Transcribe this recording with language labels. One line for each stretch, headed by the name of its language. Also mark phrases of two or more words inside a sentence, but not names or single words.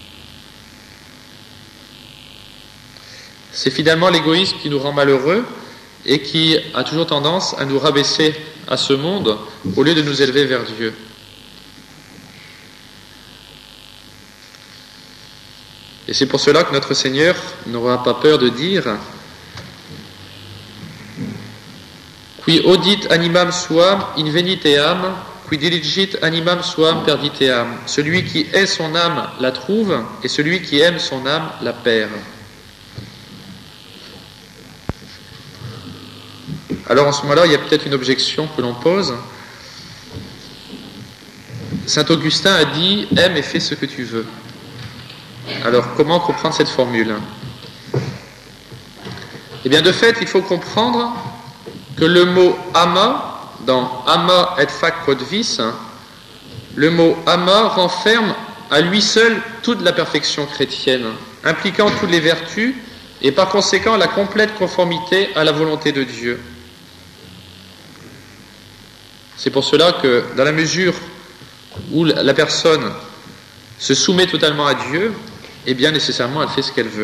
French: C'est finalement l'égoïsme qui nous rend malheureux, et qui a toujours tendance à nous rabaisser à ce monde au lieu de nous élever vers Dieu. Et c'est pour cela que notre Seigneur n'aura pas peur de dire «
Latin: Qui audit animam suam inveniteam, qui diligit animam suam perditeam ».
French: Celui qui hait son âme la trouve, et celui qui aime son âme la perd. Alors en ce moment-là, il y a peut-être une objection que l'on pose. Saint Augustin a dit « Aime et fais ce que tu veux ». Alors, comment comprendre cette formule ? Eh bien, de fait, il faut comprendre que le mot « ama », dans «
Latin: ama et fac quod vis »,
French: le mot « ama » renferme à lui seul toute la perfection chrétienne, impliquant toutes les vertus et par conséquent la complète conformité à la volonté de Dieu. C'est pour cela que, dans la mesure où la personne se soumet totalement à Dieu, eh bien nécessairement elle fait ce qu'elle veut.